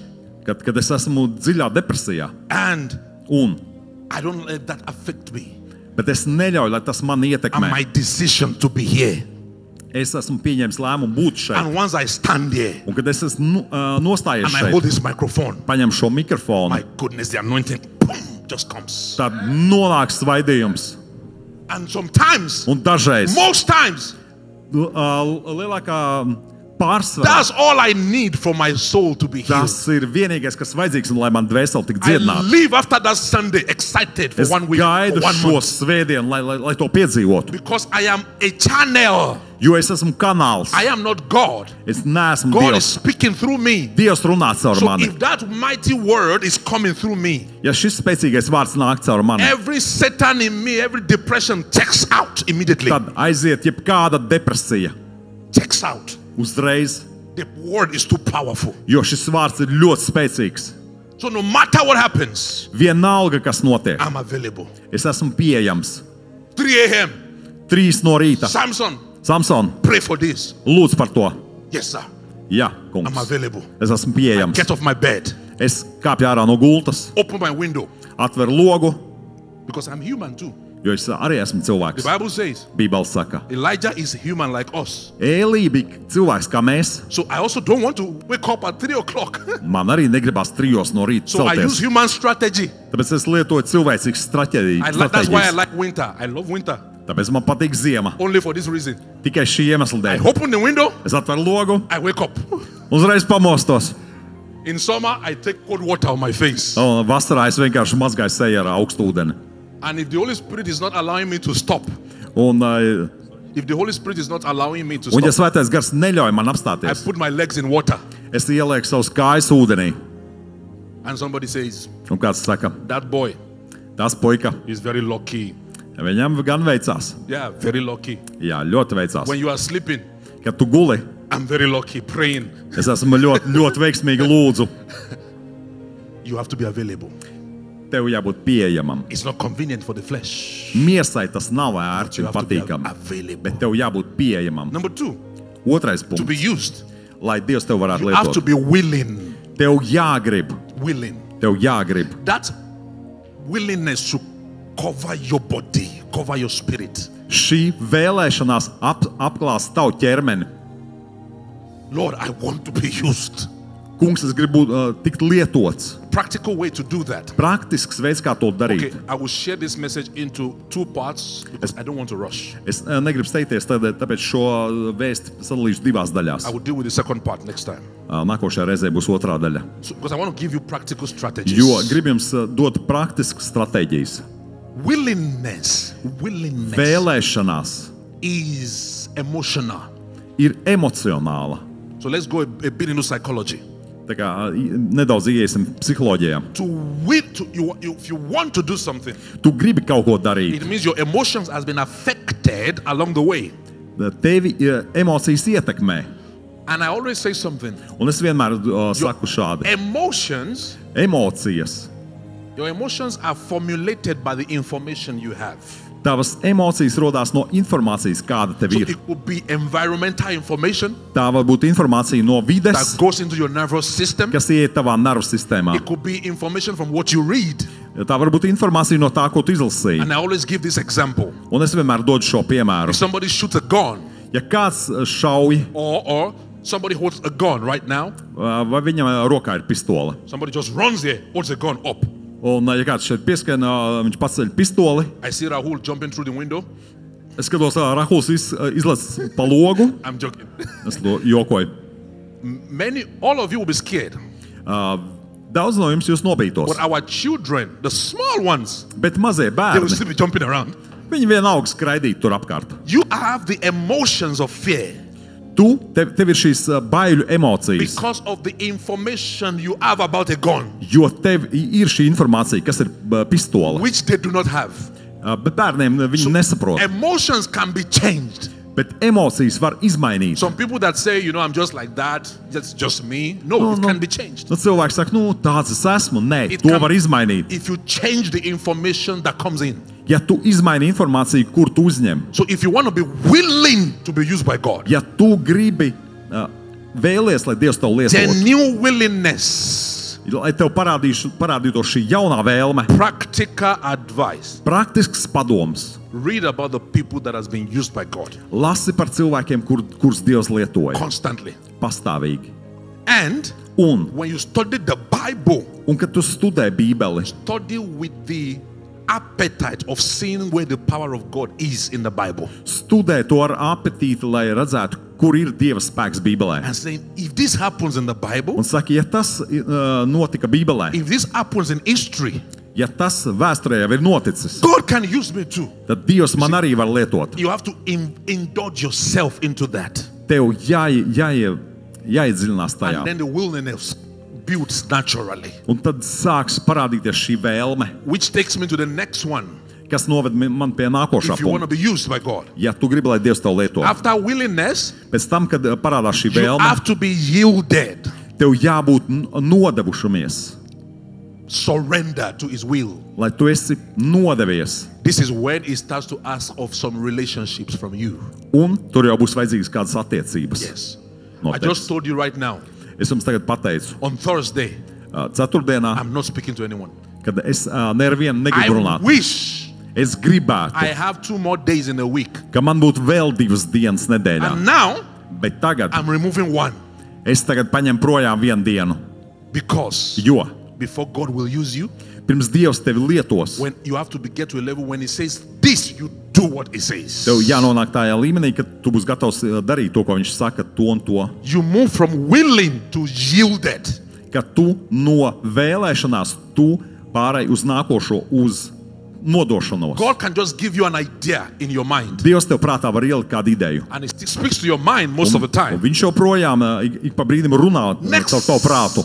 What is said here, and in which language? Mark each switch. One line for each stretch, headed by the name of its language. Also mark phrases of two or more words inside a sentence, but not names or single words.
Latvian: kad es esmu dziļā depresijā.
English: and
Latvian: Un,
English: I don't let that affect me
Latvian: bet es neļauju, lai tas man
English: and
Latvian: ietekmē.
English: my decision to be here.
Latvian: Es esmu pieņēmis lēmumu būt šeit.
English: And once I stand here
Latvian: Un kad es esmu nostājies
English: and I hold
Latvian: šeit,
English: this microphone,
Latvian: paņem šo mikrofonu,
English: my goodness, the anointing boom, just comes.
Latvian: tad nonāk svaidījums.
English: And sometimes,
Latvian: Un dažreiz
English: most times,
Latvian: lielākā pārsvarā
English: that's all I need for my soul to be healed.
Latvian: tas ir vienīgais, kas vajadzīgs, un lai man dvēseli tik
English: I
Latvian: dziedinātu.
English: live after that Sunday excited for
Latvian: Es
English: 1 week,
Latvian: gaidu
English: for 1
Latvian: šo
English: month,
Latvian: svētdienu, lai to piedzīvotu.
English: because I am a channel.
Latvian: Jo es esmu kanāls.
English: I am not God.
Latvian: Es neesmu
English: God is
Latvian: Dievs.
English: speaking through me.
Latvian: Dievs runā caur
English: So
Latvian: mani.
English: if that mighty word is coming through me,
Latvian: Ja šis spēcīgais vārds nāk caur mani,
English: every Satan in me, every depression checks out immediately.
Latvian: tad aiziet jebkāda depresija
English: Checks out.
Latvian: uzreiz,
English: The word is too powerful.
Latvian: jo šis vārds ir ļoti spēcīgs.
English: So no matter what happens,
Latvian: Vienalga, kas notiek,
English: I'm available.
Latvian: es esmu pieejams.
English: 3 a.m.
Latvian: 3 no rīta.
English: Samson, Samson, pray for this.
Latvian: lūdzu par to.
English: Yes, sir.
Latvian: Jā,
English: I'm
Latvian: kungs.
English: available.
Latvian: Es esmu pieejams.
English: Get off my bed.
Latvian: Es kāpju ārā no gultas,
English: Open my window.
Latvian: atveru logu,
English: Because I'm human too.
Latvian: jo es arī esmu
English: The
Latvian: cilvēks.
English: Bible says
Latvian: Bībele saka,
English: Elijah is human like us.
Latvian: Ēlija bija cilvēks kā mēs.
English: So I also don't want to wake up at 3 o'clock.
Latvian: Man arī negribas 3 no rīta
English: So I use
Latvian: celties.
English: human strategy.
Latvian: Tāpēc es lietoju cilvēcīgu
English: That's why I
Latvian: stratēģiju.
English: like winter. I love winter.
Latvian: Tāpēc man patīk ziema.
English: Only for this reason.
Latvian: Tikai šī iemesla
English: I
Latvian: dēļ.
English: open the window,
Latvian: Es atveru logu,
English: I wake up.
Latvian: uzreiz pamostos.
English: In summer, I take cold water on my face.
Latvian: Un vasarā es vienkārši mazgāju seju ar augstu ūdeni.
English: And if the Holy Spirit is not allowing me to stop,
Latvian: Un,
English: if the Holy Spirit is not allowing me to
Latvian: un ja
English: stop,
Latvian: svētais gars neļauj man
English: I
Latvian: apstāties,
English: put my legs in water
Latvian: es ielieku savus kājas ūdenī.
English: And somebody says,
Latvian: Un kāds saka,
English: that boy
Latvian: tas puika,
English: is very lucky.
Latvian: viņam gan veicās.
English: Yeah, very lucky.
Latvian: Jā, ļoti veicās.
English: When you are sleeping,
Latvian: Kad tu guli,
English: I'm very lucky praying.
Latvian: es esmu ļoti veiksmīgi lūdzu.
English: You have to be available.
Latvian: Tev jābūt pieejamam.
English: It's not convenient for the flesh.
Latvian: Miesai tas nav ērti
English: You
Latvian: un
English: have to be
Latvian: patīkami,
English: available.
Latvian: bet tev jābūt pieejamam.
English: Number 2,
Latvian: Otrais
English: to be
Latvian: punkts,
English: used.
Latvian: lai Dievs tev varētu
English: You have to
Latvian: lietot.
English: be willing.
Latvian: Tev jāgrib,
English: Willing.
Latvian: tev jāgrib.
English: That willingness to cover your body, cover your spirit.
Latvian: Šī vēlēšanās apklāst tavu ķermeni.
English: Lord, I want to be used.
Latvian: Kungs, es gribu tikt lietots.
English: Practical way to do that.
Latvian: Praktisks veids, kā to darīt.
English: Okay, I will share this message into 2 parts because I don't want to rush.
Latvian: Es negribu steigties, tāpēc šo vēstu sadalīšu divās daļās.
English: I will deal with the second part next time.
Latvian: Nākošajā reizē būs otrā daļa.
English: So, because I want to give you practical strategies.
Latvian: Jo gribu jums dot praktiskas stratēģijas.
English: Willingness
Latvian: Vēlēšanās
English: is emotional.
Latvian: ir emocionāla.
English: So let's go a bit into psychology.
Latvian: Tā kā nedaudz iesim psiholoģijā.
English: If you want to do something,
Latvian: Tu gribi kaut ko darīt.
English: it means your emotions has been affected along the way.
Latvian: Tevi emocijas ietekmē.
English: And I always say something.
Latvian: Un es vienmēr saku šādi.
English: Emotions,
Latvian: Emocijas.
English: your emotions are formulated by the information you have.
Latvian: Tavas emocijas rodās no informācijas, kāda tev
English: So
Latvian: ir.
English: it could be environmental information
Latvian: Tā var būt informācija no
English: that
Latvian: vides,
English: goes into your nervous system.
Latvian: kas ieiet tavā nervu sistēmā.
English: It could be information from what you read.
Latvian: Tā var būt informācija no tā, ko tu izlasīji.
English: And I always give this example.
Latvian: Un es vienmēr dodu šo piemēru.
English: If somebody shoots a gun
Latvian: Ja kāds šauj,
English: or somebody holds a gun right now,
Latvian: vai viņam rokā ir pistole,
English: somebody just runs there, holds the gun up.
Latvian: un ja kāds šeit pieskan, viņš paceļ pistoli,
English: I see Rahul jumping through the window.
Latvian: es skatos, Rahuls izlaiž pa logu,
English: I'm joking.
Latvian: es jokoju.
English: All of you will be scared.
Latvian: Daudz no jums jūs nobītos,
English: But our children, the small ones,
Latvian: bet mazie
English: they will
Latvian: bērni,
English: still be jumping around.
Latvian: viņi vienalga skraidīt tur apkārt.
English: You have the emotions of fear
Latvian: Tev ir šīs baiļu emocijas,
English: because of the information you have about a gun,
Latvian: jo tev ir šī informācija, kas ir pistole.
English: which they do not have.
Latvian: Bet bērniem viņi nesaprot.
English: Emotions can be changed.
Latvian: Bet emocijas var izmainīt.
English: Some people that say, I'm just like that, that's just me. No, it can be changed.
Latvian: Nu, cilvēks saka, tāds es esmu. Nē,
English: It
Latvian: to
English: can-
Latvian: var izmainīt.
English: If you change the information that comes in.
Latvian: Ja tu izmaini informāciju, kur tu uzņem,
English: So if you want to be willing to be used by God,
Latvian: ja tu gribi vēlies, lai Dievs tev lieto,
English: genuine willingness,
Latvian: lai tev parādītos šī jaunā vēlme,
English: practical advice.
Latvian: praktisks padoms,
English: Read about the people that has been used by God
Latvian: lasi par cilvēkiem, kurus Dievs lietoja
English: constantly.
Latvian: pastāvīgi.
English: And
Latvian: Un
English: when you study the Bible,
Latvian: kad tu studē Bībeli,
English: study with the appetite of seeing where the power of God is in the Bible.
Latvian: studē to ar apetīti, lai redzētu, kur ir Dieva spēks Bībelē.
English: And saying, if this happens in the Bible,
Latvian: Un saka, ja tas notika Bībelē,
English: if this happens in history,
Latvian: ja tas vēsturē jau ir noticis,
English: God can use me too.
Latvian: tad Dievs man arī var lietot.
English: You have to indulge yourself into that.
Latvian: Tev jāiedziļinās tajā.
English: And then the willingness builds naturally.
Latvian: Un tad sāks parādīties šī vēlme,
English: Which takes me to the next one.
Latvian: kas noved man pie nākošā
English: If you want to
Latvian: punkta.
English: be used by God.
Latvian: Ja tu gribi, lai Dievs tev lieto,
English: After willingness,
Latvian: pēc tam, kad parādās šī
English: you
Latvian: vēlme,
English: have to be yielded.
Latvian: tev jābūt nodevušamies,
English: Surrender to His will.
Latvian: lai tu esi nodevies.
English: This is when He starts to ask of some relationships from you.
Latvian: Un tur jau būs vajadzīgas kādas attiecības.
English: Yes. I
Latvian: Noteikti.
English: just told you right now,
Latvian: Es jums tagad pateicu,
English: on Thursday,
Latvian: ceturtdienā,
English: I'm not speaking to anyone.
Latvian: kad es nevienu negribu
English: I
Latvian: runāt.
English: wish
Latvian: Es gribētu,
English: I have 2 more days in a week.
Latvian: ka man būtu vēl 2 dienas nedēļā.
English: And now,
Latvian: Bet tagad
English: I'm removing 1.
Latvian: es paņemu projām 1 dienu.
English: Because
Latvian: Jo
English: before God will use you,
Latvian: pirms Dievs tevi lietos,
English: when you have to get to a level when He says this, you do what He says.
Latvian: tev jānonāk tajā līmenī, ka tu būsi gatavs darīt to, ko viņš saka, to un to.
English: You move from willing to yielded.
Latvian: Ka tu no vēlēšanās tu pārēj uz nākošo, uz nodošanos.
English: God can just give you an idea in your mind.
Latvian: Dievs tev prātā var ielikt kādu ideju.
English: And He speaks to your mind most of the
Latvian: Un
English: time.
Latvian: viņš joprojām ik pa brīdim runā caur tavu prātu.